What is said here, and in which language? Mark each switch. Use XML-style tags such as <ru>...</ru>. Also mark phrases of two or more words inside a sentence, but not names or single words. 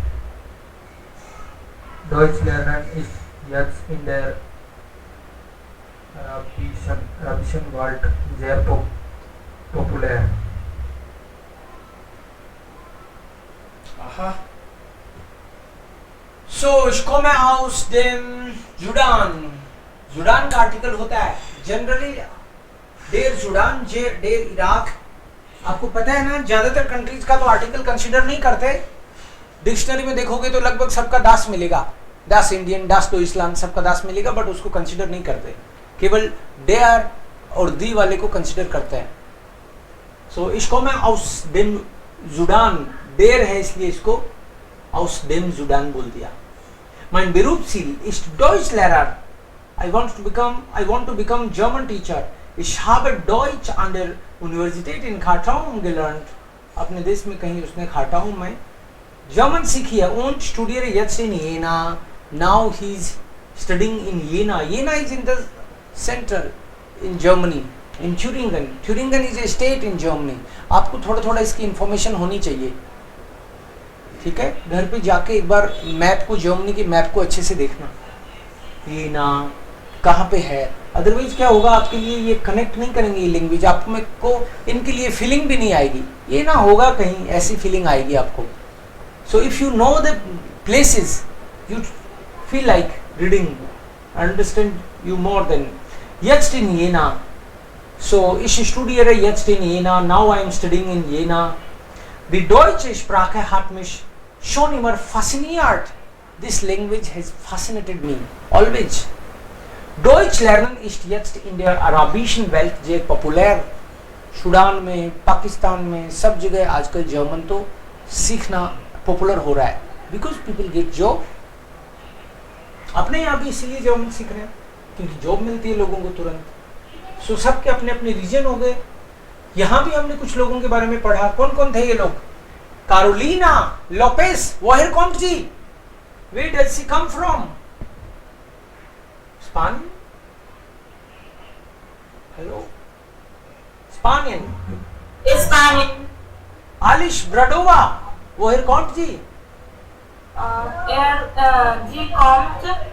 <de>Deutsch lernen ist jetzt in der arabischen Welt sehr populär. Aha. So, ich komme aus dem Sudan.</de> <hi>Sudan का आर्टिकल होता है जनरली</hi> <de>der Sudan der Irak.</de> <hi>आपको पता है ना, ज्यादातर कंट्रीज का तो आर्टिकल कंसीडर नहीं करते. डिक्शनरी में देखोगे तो लगभग सबका दास मिलेगा, दास इंडियन,</hi> <de>das Deutschland,</de> <hi>सबका दास मिलेगा, बट उसको कंसीडर नहीं करते. केवल देर और दी वाले को कंसीडर करते हैं. सो इसको मैं</hi> <de>aus dem Sudan,</de> <hi>देर है इसलिए इसको</hi> <de>aus dem Sudan</de> <hi>बोल दिया.</hi> <de>Mein Berufsziel ist Deutschlehrer.</de> <en>I want to become German teacher.</en> <de>Ich habe Deutsch an der Universität in Khartoum gelernt.</de> <hi>अपने देश में कहीं उसने खारटाउम में जर्मन सीखी है.</hi> <de>Und studiere jetzt in Jena.</de> <en>Now he is studying in Jena. Jena is in the center in Germany.</en> <de>In Thüringen.</de> <en>Thüringen is a state in Germany.</en> <hi>आपको थोड़ा इसकी इंफॉर्मेशन होनी चाहिए, ठीक है. घर पे जाके एक बार मैप को, जर्मनी के मैप को अच्छे से देखना, ये ना कहाँ पे है. अदरवाइज क्या होगा, आपके लिए ये कनेक्ट नहीं करेंगे ये लैंग्वेज, आपको इनके लिए फीलिंग भी नहीं आएगी. ये ना होगा कहीं ऐसी फीलिंग आएगी आपको.</hi> <en>so if you know the places you feel like reading, understand you more then.</en> <de>Jetzt in Jena. So, ich studiere jetzt in Jena.</de> <en>Now I am studying in Jena.</en> <de>Die deutsche Sprache hat mich schon immer fasziniert.</de> <en>This language has fascinated me always.</en> <de>Deutsch lernen ist jetzt in der arabischen Welt sehr populär.</de> <hi>सूडान में, पाकिस्तान में, सब जगह आजकल जर्मन तो सीखना पॉपुलर हो रहा है.</hi> <en>because people get job.</en> <hi>अपने यहाँ भी इसीलिए जर्मन सीख रहे हैं क्योंकि जॉब मिलती है लोगों को तुरंत. सो सबके अपने अपने रीजन हो गए. यहाँ भी हमने कुछ लोगों के बारे में पढ़ा. कौन कौन थे ये लोग?</hi> <de>Carolina Lopez. Woher kommt sie?</de> <en>Where does she come from? Spanien? Hello?</en> <de>Spanien. Alice Bradova. Woher kommt sie? Sie kommt</de>